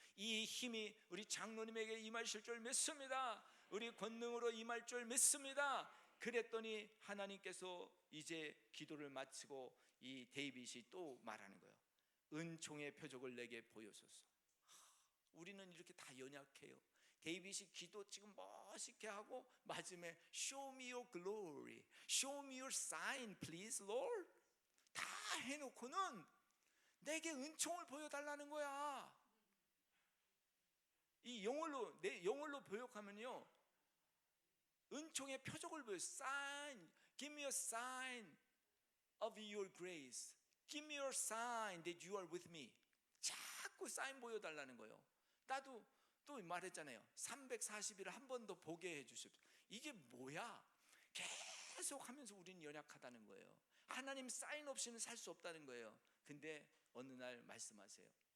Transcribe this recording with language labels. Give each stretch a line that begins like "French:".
Korean: 이 힘이 우리 장로님에게 임하실 줄 믿습니다. 우리 권능으로 임할 줄 믿습니다. 그랬더니 하나님께서 이제 기도를 마치고 이 데이빗이 또 말하는 거예요. 은총의 표적을 내게 보여소서. 우리는 이렇게 다 연약해요. 데이빗이 기도 지금 멋있게 하고 마지막에
English: Show me your glory, Show me your sign, please, Lord.
Korean: 다 해놓고는 내게 은총을 보여달라는 거야. 이 영어로, 내 영어로 번역하면요, 은총의 표적을 보여.
English: Sign, give me a sign of your grace. Give me your sign that you are with me.
Korean: 자꾸 사인 보여달라는 거예요. 나도 또 말했잖아요. 340일을 한 번 더 보게 해주십시오. 이게 뭐야? 계속 하면서 우리는 연약하다는 거예요. 하나님 사인 없이는 살 수 없다는 거예요. 근데 어느 날 말씀하세요.